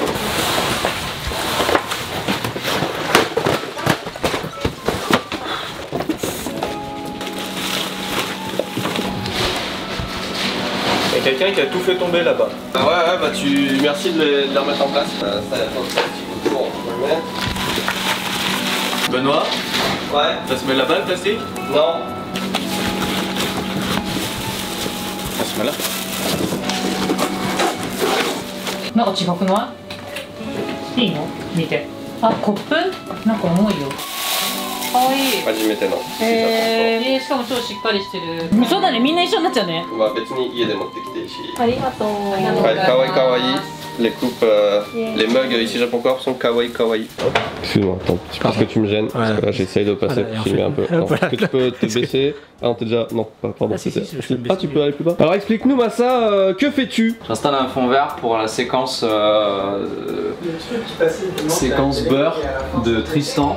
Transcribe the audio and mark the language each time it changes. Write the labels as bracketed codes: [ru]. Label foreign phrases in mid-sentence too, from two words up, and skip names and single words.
[fr] Il y a quelqu'un qui a tout fait tomber là-bas. Ah ouais, bah merci de les remettre en place. Ça attend un petit coup de tour, on peut le mettre. Benoît, Ouais. ça se met là-bas le plastique? Non. Ça se met là. [ja] なんか違くないいいの見て。あ、コップなんか重いよ。かわいい。初めての。しかも超しっかりしてる。そうだね、みんな一緒になっちゃうね。まあ別に家で持ってきていいし。ありがとう。はい、かわいいかわいい。 [fr] les coupes, les mugs ici Japon Corp sont [ja] かわいい かわいい. [fr] Excuse-moi, attends, parce que tu me gênes. Parce que là j'essaye de passer pour filmer un peu. Est-ce que tu peux te baisser? Ah non, t'es déjà. Non, pardon. Ah, tu peux aller plus bas. Alors explique-nous, Massa, que fais-tu? J'installe un fond vert pour la séquence beurre de Tristan.